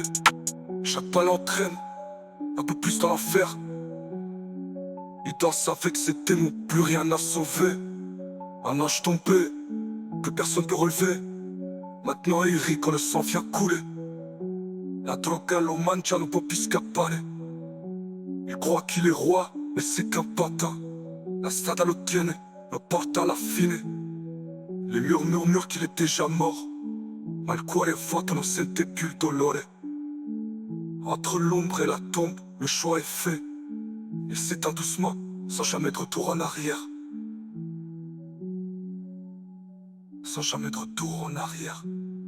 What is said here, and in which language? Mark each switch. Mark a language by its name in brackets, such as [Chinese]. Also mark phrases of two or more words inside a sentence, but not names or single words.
[French] Chaque pas l'entraîne, un peu plus dans l'enfer. Il danse avec ses démons, plus rien à sauver. Un ange tombé, que personne peut relever. Maintenant il rit quand le sang vient couler. [Italian] La droga lo mangia, non può più scappare. [French] Il croit qu'il est roi, mais c'est qu'un patin. [Italian] La strada lo tiene, lo porta alla fine. [French] Les murs murmurent qu'il est déjà mort. [Italian] Ma il cuore vuoto non sente più il dolore. [French] Entre l'ombre et la tombe, le choix est fait. Il s'éteint doucement, sans jamais de retour en arrière. Sans jamais de retour en arrière.